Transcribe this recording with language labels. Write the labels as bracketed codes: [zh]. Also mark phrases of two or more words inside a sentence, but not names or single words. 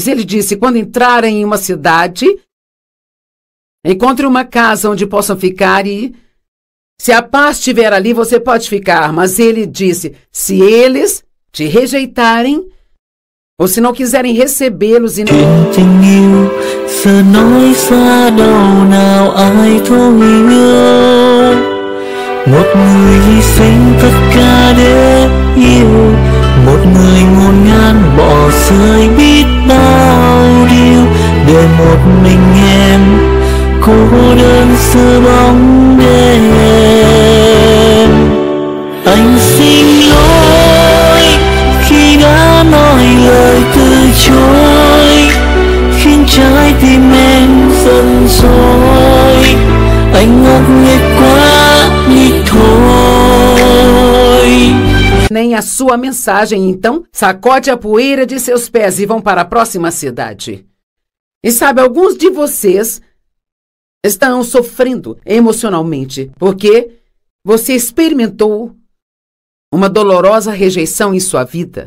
[pt] Ele disse, quando entrarem em uma cidade, encontre uma casa onde possam ficar e, se a paz estiver ali, você pode ficar. Mas ele disse, se eles te rejeitarem, ou se não quiserem recebê-los e não... [vi] Tình yêu giờ nói xa đâu nào ai thấu hiểu. Một người hy sinh tất cả để yêu, một người ngổn ngang bỏ rơi biết bao điều, để một mình em cô đơn giữa bóng đêm. Anh xin lỗi khi đã nói lời từ chối, khiến trái tim em giận dỗi. Anh ngốc nghếch quá đi thôi. [pt] Nem a sua mensagem, então, sacode a poeira de seus pés e vão para a próxima cidade. E sabe, alguns de vocês estão sofrendo emocionalmente, porque você experimentou uma dolorosa rejeição em sua vida.